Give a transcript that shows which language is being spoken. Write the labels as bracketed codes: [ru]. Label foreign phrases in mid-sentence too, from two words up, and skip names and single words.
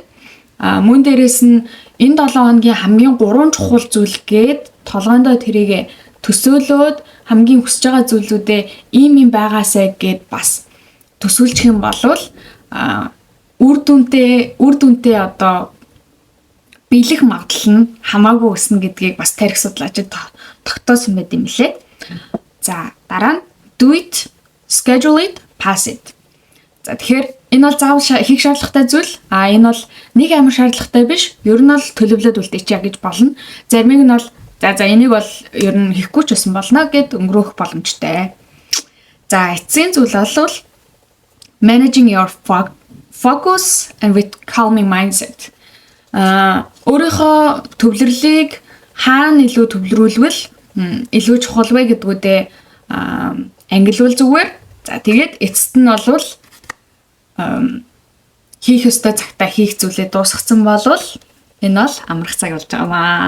[mn] Мөн дээрээс нь энэ 7 хоногийн хамгийн 3 чухал зүйл гээд толгойдоо тэрийг төсөөлөөд хамгийн хүсэж байгаа зүйлүүдээ ийм байгаасай гэд бас төсөөлчих юм бол үр дүнтэй одоо биелэх магадлал нь хамаагүй өснө гэдгийг бас тарих судлаачид тогтоосон байт юм лээ. [en] За дараа нь do it, schedule it, pass it. [mn] За тэгэхээр энэ бол заавал хийх шаардлагатай зүйл. Энэ бол нэг амар шаардлагатай биш. Ер нь бол төлөвлөд үлдээчихье гэж болно. Заримыг нь бол за энийг бол ер нь хийхгүй ч байсан болно гэд өнгөрөөх боломжтой. За эцсийн зүйл бол [en] managing your focus and with calming mindset. [mn] Өөрийнхөө төвлөрлийг хаана илүү төвлөрүүлвэл илүү чухал вэ гэдгүүдээ ангилвал зүгээр. За тэгээд эцэст нь бол хийх ёстой цагтаа хийх зүйлээ дуусгацсан болвол энэ бол амрах цаг болж байгаамаа.